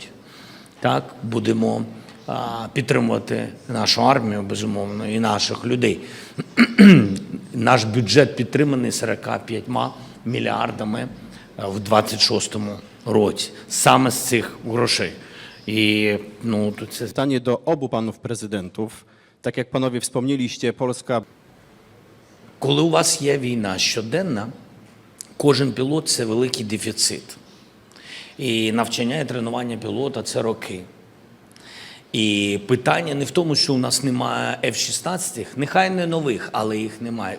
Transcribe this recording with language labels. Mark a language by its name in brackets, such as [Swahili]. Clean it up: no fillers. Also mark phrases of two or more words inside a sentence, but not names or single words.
[Ukrainian] Так, будемо підтримувати нашу армію, безумовно, і наших людей. Наш бюджет підтриманий 45 мільярдами в 26-му році. Саме з цих грошей. [Polish] I no, to jest Pytanie do obu panów prezydentów. Tak jak panowie wspomnieliście, Polska... [Ukrainian] Коли у вас є війна щоденна, кожен пілот – це великий дефіцит. І навчання і тренування пілота – це роки. І питання не в тому, що у нас немає F-16, нехай не нових, але їх немає.